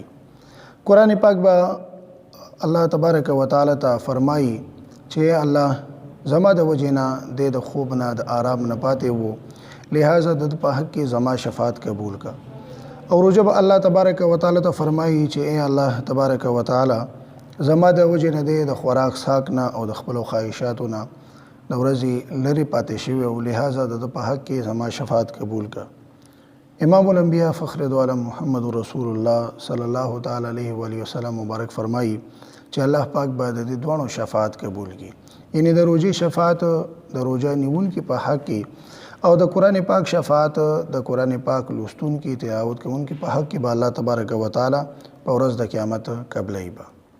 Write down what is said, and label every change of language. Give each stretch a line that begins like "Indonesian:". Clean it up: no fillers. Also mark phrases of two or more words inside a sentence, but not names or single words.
Pashto: قرآن پاک به الله تبارک وتعالی ته فرمایي چې الله زما د وجې نه د خوب نه د آرام نه پاتې وو، لہٰذا د په حق کې زما شفاعت قبول کا۔ او روزه به الله تبارک وتعالی ته فرمایي چې اے الله تبارک وتعالی زما د وجې نه د خوراک څښاک نه او د خپلو خواهشاتو نه د ورځې لرې پاتې شوی او لہٰذا د په حق کې زما شفاعت قبول کا۔ امام الانبیاء فخر دو عالم محمد رسول اللہ
Arabic: صلی اللہ تعالی علیہ وآلہ وسلم
Pashto: مبارک فرمائی چې الله پاک به د دې دواړو شفاعت قبول کړي، یعنی د روزې شفاعت د روزه نیونکي په حق کې او د قرآن پاک شفاعت د قرآن پاک لوستونکي تلاوت کوونکي په حق کې به الله تبارک وتعالی په ورځ د قیامت قبلوي به۔